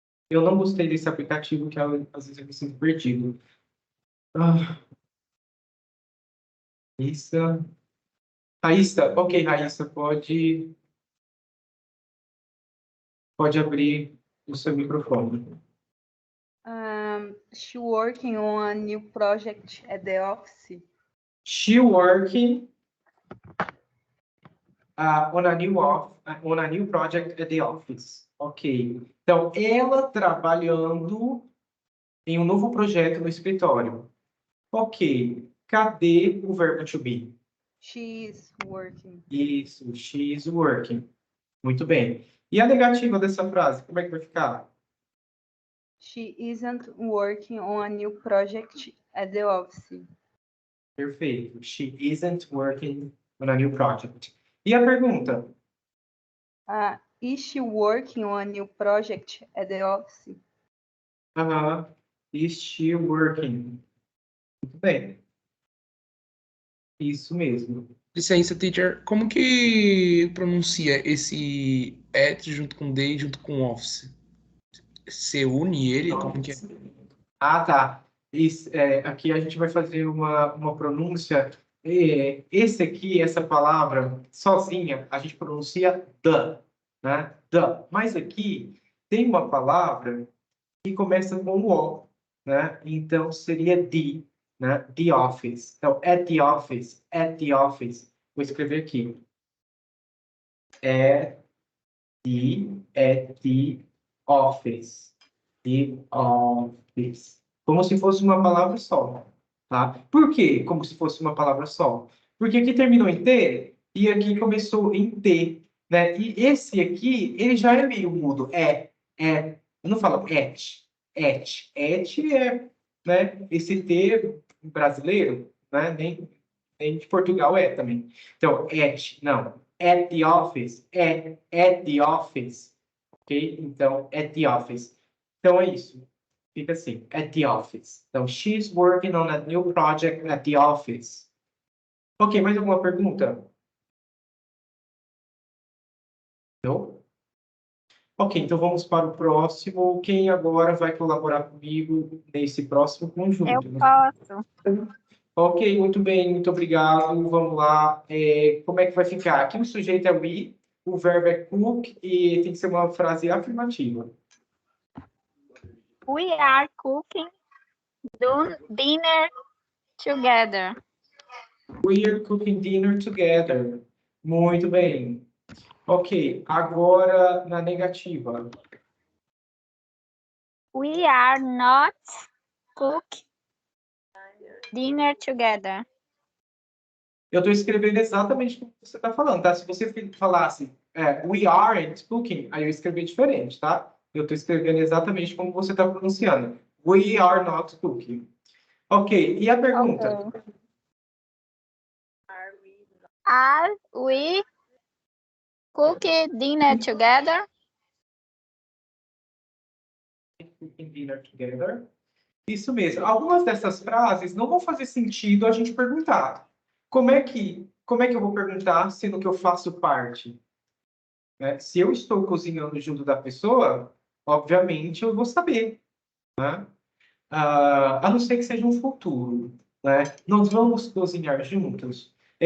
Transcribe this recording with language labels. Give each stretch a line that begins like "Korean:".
Portuguese: Eu não gostei desse aplicativo, que às vezes eu me sinto perdido. Raíssa. Raíssa, ok, Raíssa, pode abrir o seu microfone.
English: She working on a new project at the office. She working on a new project at the office. Ok.
Portuguese: Então, ela trabalhando em um novo projeto no escritório. Ok. Cadê o verbo to be?
English: She is working.
Portuguese: Isso,
English: she is working.
Portuguese: Muito bem. E a negativa dessa frase, como é que vai ficar?
English: She isn't working on a new project at the office.
Portuguese: Perfeito.
English: She isn't working on a new project.
Portuguese: E a pergunta?
English: Is she working on a new project at the office? Is she working?
Portuguese: Muito bem. Isso mesmo. Licença, teacher. Como que pronuncia esse at junto com they, junto com office? Você une ele? Como que é? Tá. Aqui a gente vai fazer uma pronúncia. Esse aqui, essa palavra, sozinha, a gente pronuncia the, né? The. Mas aqui tem uma palavra que começa com o O, né? Então seria the. né? The office.
English: Então, at the office, at the office.
Portuguese: Vou escrever aqui.
English: At the office. The office.
Portuguese: Como se fosse uma palavra só, tá? Por quê? Como se fosse uma palavra só. Porque aqui terminou em T e aqui começou em T, né? E esse aqui, ele já é meio mudo. Eu não falo et. Et né? Esse T brasileiro, né? Nem de Portugal é também. Então, et, não.
English: At the office, at the office, ok?
Portuguese: Então,
English: at the office.
Portuguese: Então, é isso. Fica assim, at the office.
English: Então, she's working on a new project at the office.
Portuguese: Ok, mais alguma pergunta? Não? Ok, então vamos para o próximo. Quem agora vai colaborar comigo nesse próximo conjunto? Eu posso. Ok, muito bem, muito obrigado. Vamos lá. Como é que vai ficar? Aqui o sujeito é we, o verbo é cook e tem que ser uma frase afirmativa.
English: We are cooking dinner together. We are cooking dinner together.
Portuguese: Muito bem. Ok, agora na negativa.
English: We are not cooking dinner together.
Portuguese: Eu estou escrevendo exatamente o que você está falando, tá? Se você falasse
English: we aren't cooking,
Portuguese: aí eu escrevi diferente, tá? Eu estou escrevendo exatamente como você está pronunciando.
English: We are not cooking.
Portuguese: Ok, e a pergunta? Okay.
English: Are we cooking dinner together? Cooking dinner together.
Portuguese: Isso mesmo. Algumas dessas frases não vão fazer sentido a gente perguntar. Como é que eu vou perguntar sendo que eu faço parte? Né? Se eu estou cozinhando junto da pessoa, obviamente eu vou saber, né? A não ser que seja um futuro, né? Nós vamos cozinhar juntos.